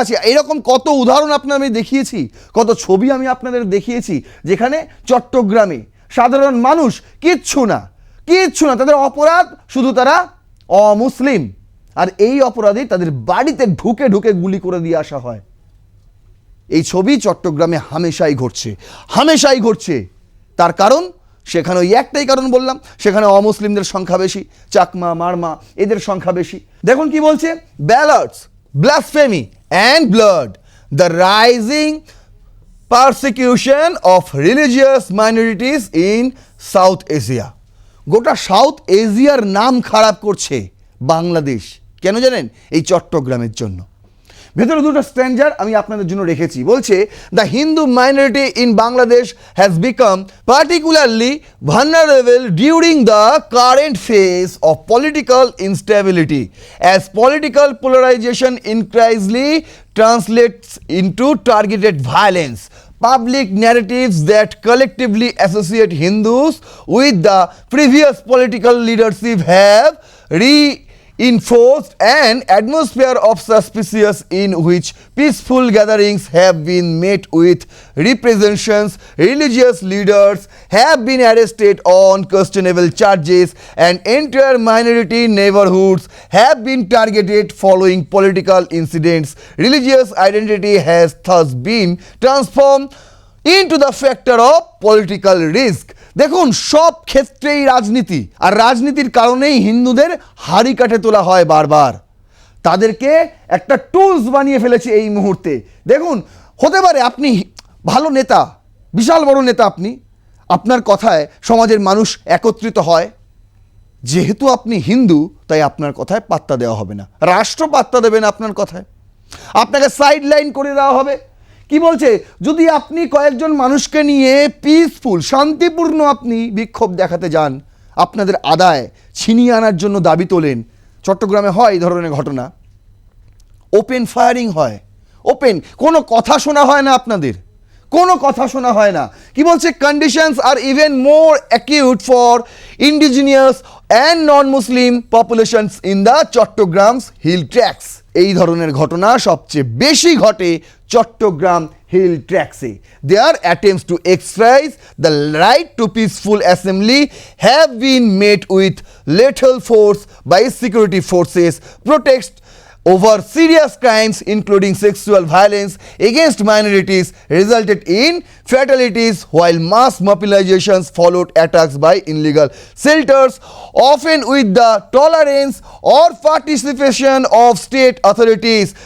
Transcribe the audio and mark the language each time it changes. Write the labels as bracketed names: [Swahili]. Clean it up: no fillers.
[Bangla] এরকম কত উদাহরণ আমি দেখিয়েছি, কত ছবি আমি আপনাদের দেখিয়েছি, যেখানে চট্টগ্রামে সাধারণ মানুষ কিচ্ছু না, তাদের অপরাধ শুধু তারা অমুসলিম, আর এই অপরাধে তাদের বাড়িতে ঢুকে ঢুকে গুলি করে দিয়ে আসা হয়। এই ছবি চট্টগ্রামে হামেশাই ঘটছে। তার কারণ সেখানে ওই একটাই কারণ বললাম, সেখানে অমুসলিমদের সংখ্যা বেশি, চাকমা, মারমা এদের সংখ্যা বেশি। দেখুন কি বলছে, [English] Ballots, blasphemy and blood, the rising persecution of religious minorities in South Asia। [Bangla] গোটা সাউথ এশিয়ার নাম খারাপ করছে বাংলাদেশ। কেন জানেন? এই চট্টগ্রামের জন্য। ভেতরে দুটো স্ট্যান্ডার আমি আপনাদের জন্য রেখেছি। [English] বলছে the Hindu minority in Bangladesh has become particularly vulnerable during the current phase of political instability as political polarization increasingly translates into targeted violence. Public narratives that collectively associate Hindus with the previous political leadership have reinforced an atmosphere of suspicion in which peaceful gatherings have been met with repressions, religious leaders have been arrested on questionable charges, and entire minority neighborhoods have been targeted following political incidents. Religious identity has thus been transformed into the factor of political risk। [Bangla] দেখুন, সব ক্ষেত্রেই রাজনীতি, আর রাজনীতির কারণেই হিন্দুদের হাড়ি কাঠে তোলা হয় বারবার। তাদেরকে একটা টুলস বানিয়ে ফেলেছে এই মুহূর্তে। দেখুন, হতে পারে আপনি ভালো নেতা, বিশাল বড় নেতা, আপনার কথায় সমাজের মানুষ একত্রিত হয়। যেহেতু আপনি হিন্দু, তাই আপনার কথায় পাত্তা দেওয়া হবে না, রাষ্ট্র পাত্তা দেবে না আপনার কথায়, আপনাকে সাইড লাইন করে দেওয়া হবে। কি বলছে, যদি আপনি কয়েকজন মানুষকে নিয়ে পিসফুল, শান্তিপূর্ণ আপনি বিক্ষোভ দেখাতে যান, আপনাদের আদায় ছিনিয়ে আনার জন্য দাবি তোলেন, চট্টগ্রামে হয় এই ধরনের ঘটনা, ওপেন ফায়ারিং হয়, কোনো কথা শোনা হয় না, আপনাদের কোনো কথা শোনা হয় না। কি বলছে, [English] Conditions are even more acute for indigenous and non Muslim populations in the Chattogram Hill Tracts. [Bangla] এই ধরনের ঘটনা সবচেয়ে বেশি ঘটে Chittagong hill ট্র্যাক্সে। [English] Their attempts to exercise the right to peaceful assembly have been met with lethal force by security forces. Protests over serious crimes including sexual violence against minorities resulted in fatalities, while mass mobilizations followed attacks by illegal shelters, often with the tolerance or participation of state authorities.